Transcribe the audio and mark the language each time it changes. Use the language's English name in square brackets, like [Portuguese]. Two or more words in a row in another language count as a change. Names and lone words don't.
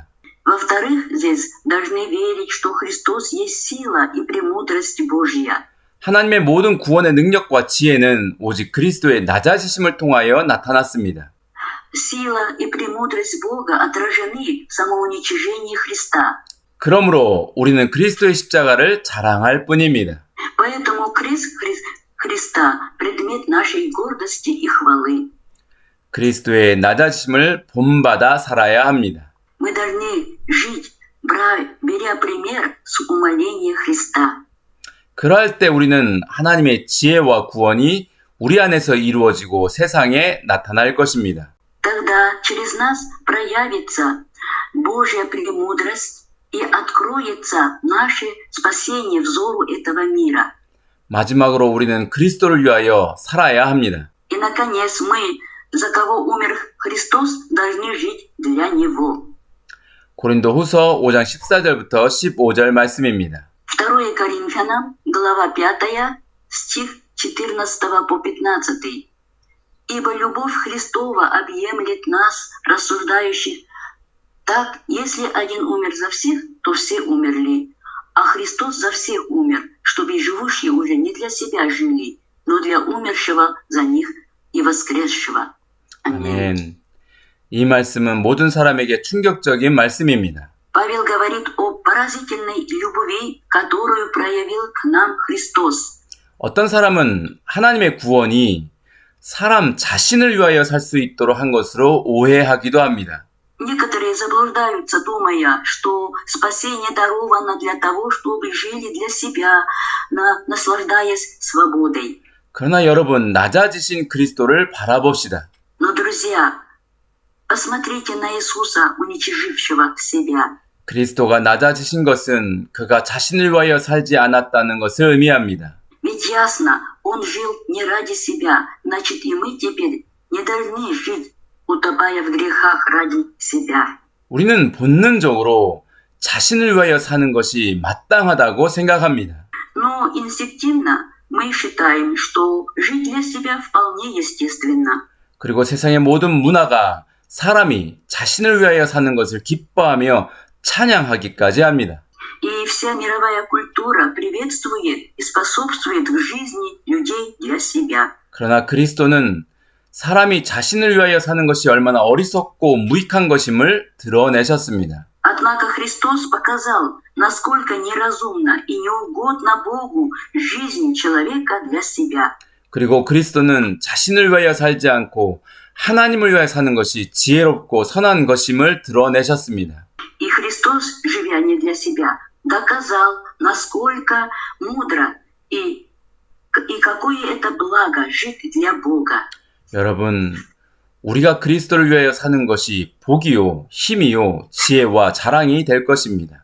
[Russian] Во-вторых, здесь должны верить, что Христос есть сила и премудрость Божья. [Korean] 하나님의 모든 구원의 능력과 지혜는 오직 그리스도의 낮아지심을 통하여 나타났습니다. [Russian] Сила и премудрость Бога отражены в самоуничижении Христа. [Korean] 그러므로 우리는 그리스도의 십자가를 자랑할 뿐입니다. [Russian] Поэтому крест Христа – предмет нашей гордости и хвалы. [Korean] 그리스도의 낮아지심을 본받아 살아야 합니다. [Russian] Мы должны жить, беря пример с умоления Христа. [Korean] 그러할 때 우리는 하나님의 지혜와 구원이 우리 안에서 이루어지고 세상에 나타날 것입니다. [Russian] Тогда через нас проявится Божья премудрость и откроется наше спасение взору этого мира. [Korean] 마지막으로 우리는 그리스도를 위하여 살아야 합니다. [Russian] И, наконец, мы, за кого умер Христос, должны жить для Него. [Korean] 고린도후서 5장 14절부터 15절 말씀입니다. [Russian] 2 Коринфянам, глава 5, стих 14 по 15. «Ибо любовь Христова объемлет нас, рассуждающих, так, если один умер за всех, то все умерли, а Христос за всех умер, чтобы и живущие уже не для себя жили, но для умершего за них и воскресшего». [Korean] 아멘. 이 말씀은 모든 사람에게 충격적인 말씀입니다. [Russian] Павел говорит о поразительной любви, которую проявил к нам Христос. [Korean] 어떤 사람은 하나님의 구원이 사람 자신을 위하여 살 수 있도록 한 것으로 오해하기도 합니다. [Russian] Некоторые заблуждаются, думая, что спасение даровано для того, чтобы жили для себя, наслаждаясь свободой. [Korean] 그러나 여러분, 낮아지신 그리스도를 바라봅시다. [Russian] Но, друзья, посмотрите на Иисуса, уничижившего себя. [Korean] 그리스도가 낮아지신 것은 그가 자신을 위하여 살지 않았다는 것을 의미합니다. [Russian] Ведь ясно, Он жил не ради себя, значит и мы теперь не должны жить, утопая в грехах ради себя. [Korean] 우리는 본능적으로 자신을 위하여 사는 것이 마땅하다고 생각합니다. [Russian] Но инстинктивно мы считаем, что жить для себя вполне естественно. [Korean] 그리고 세상의 모든 문화가 사람이 자신을 위하여 사는 것을 기뻐하며 찬양하기까지 합니다. [Russian] И вся мировая культура приветствует и способствует к жизни людей для себя. [Korean] 그러나 그리스도는 사람이 자신을 위하여 사는 것이 얼마나 어리석고 무익한 것임을 드러내셨습니다. [Russian] Однако Христос показал, насколько неразумна и неугодна Богу жизнь человека для себя. [Korean] 그리고 그리스도는 자신을 위하여 살지 않고 하나님을 위하여 사는 것이 지혜롭고 선한 것임을 드러내셨습니다. [Russian] И Христос, живя не для себя, доказал, насколько мудро и какое это благо жить для Бога. [Korean] 여러분, 우리가 그리스도를 위하여 사는 것이 복이요, 힘이요, 지혜와 자랑이 될 것입니다.